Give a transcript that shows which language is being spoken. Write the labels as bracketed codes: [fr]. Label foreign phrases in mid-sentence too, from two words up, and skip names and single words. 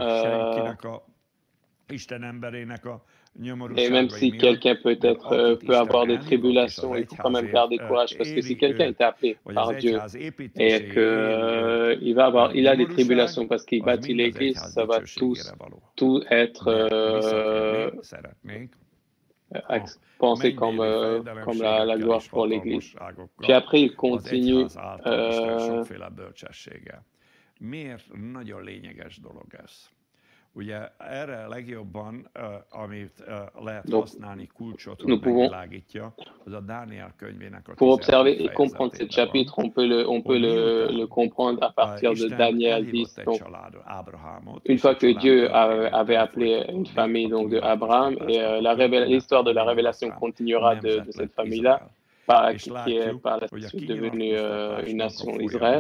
[fr] Et même si quelqu'un peut-être peut avoir des tribulations, il faut quand même garder courage, parce que si quelqu'un est appelé par Dieu et qu'il il a des tribulations parce qu'il bâtit l'Église, ça va tout être pensé comme la gloire pour l'Église. Puis après, il continue. [hu] Ugye erre legjobban, amit lehet használni, kulcsot, hogy megvilágítja, az a Dániel könyvének a 17. [fr] Pour observer et comprendre ce chapitre, on peut le comprendre à partir de Daniel 10. Donc, une fois que Dieu avait appelé une famille donc de Abraham, et l'histoire de la révélation continuera de cette famille-là, qui est par la suite devenue une nation Israël.